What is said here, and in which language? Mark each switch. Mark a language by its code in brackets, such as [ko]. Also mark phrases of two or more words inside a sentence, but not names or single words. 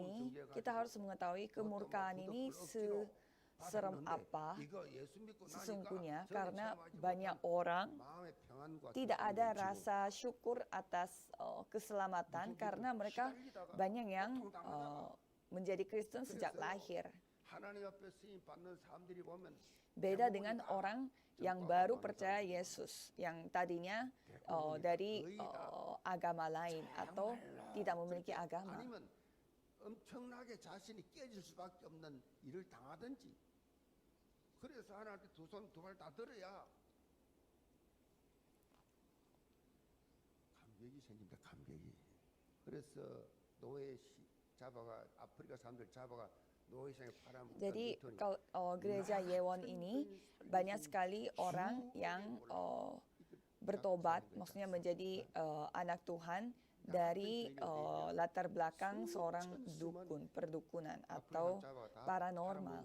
[id] ini seserem apa sesungguhnya, karena banyak orang tidak ada rasa syukur atas keselamatan karena mereka banyak yang menjadi Kristen sejak lahir. Beda dengan orang yang baru percaya Yesus, yang tadinya dari agama lain atau tidak memiliki agama. [ko] 엄청나게 자신이 깨질 수밖에 없는 일을 당하든지, 그래서 하나님께 두 손 두 발 다 들어야 감격이 생깁니다. 감격이. 그래서 노예 잡아가 아프리카 사람들 잡아가 노예상에 팔아먹던. [id] Jadi kalau gereja Yewon ini banyak sekali orang yang bertobat, maksudnya menjadi anak Tuhan dari latar belakang seorang dukun, perdukunan atau paranormal.